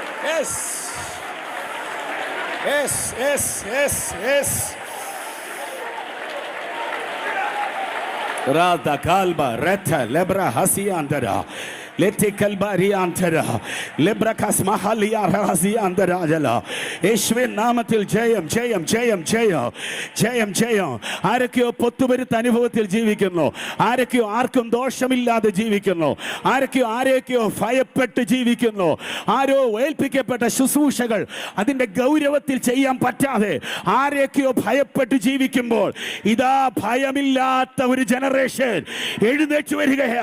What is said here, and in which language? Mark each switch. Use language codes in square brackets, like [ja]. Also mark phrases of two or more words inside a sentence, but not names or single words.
[en] Yes. Yes, yes, yes, yes. Rada kalba reta lebra hasiandara. Leti kalbari antara lebrakas mahalia razi antara jala. [ml] യേശുവിൻ നാമത്തിൽ ജയം ജയം ജയം ജയം ജയം ജയം. ആരൊക്കെയോ പൊത്തുപരുത്ത അനുഭവത്തിൽ ജീവിക്കുന്നു, ആരൊക്കെയോ ആർക്കും ദോഷമില്ലാതെ ജീവിക്കുന്നു, ആരെയൊക്കെയോ ഭയപ്പെട്ട് ജീവിക്കുന്നു, ആരോ ഏൽപ്പിക്കപ്പെട്ട ശുശ്രൂഷകൾ അതിൻ്റെ ഗൗരവത്തിൽ ചെയ്യാൻ പറ്റാതെ ആരെയൊക്കെയോ ഭയപ്പെട്ട് ജീവിക്കുമ്പോൾ ഇതാ ഭയമില്ലാത്ത ഒരു ജനറേഷൻ എഴുന്നേറ്റ് വരികയാ.